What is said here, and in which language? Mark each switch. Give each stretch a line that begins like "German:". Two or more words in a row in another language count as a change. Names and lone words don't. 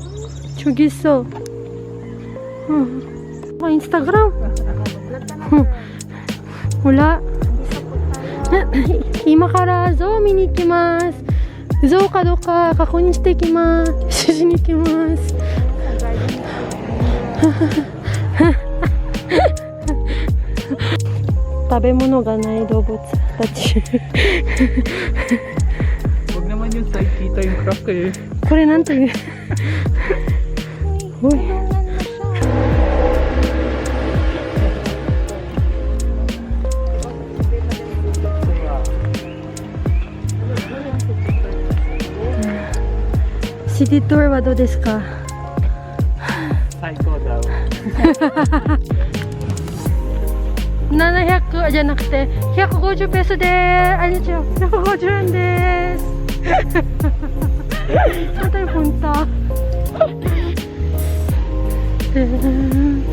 Korean: 저기 있어. 아, 인스타그램? 몰라.
Japanese: 今からゾウ見に行きます。ゾウかどうか確認してきます。しに行きます。食べ物がない動物たち。
Filipino: Huwag naman yung side kita yung crack eh.
Japanese: これなんていう。おい。シティトゥーはどうですか？最高だ。 700じゃなくて150ペースであれ違う150円です。
Filipino: Saan tayo punta?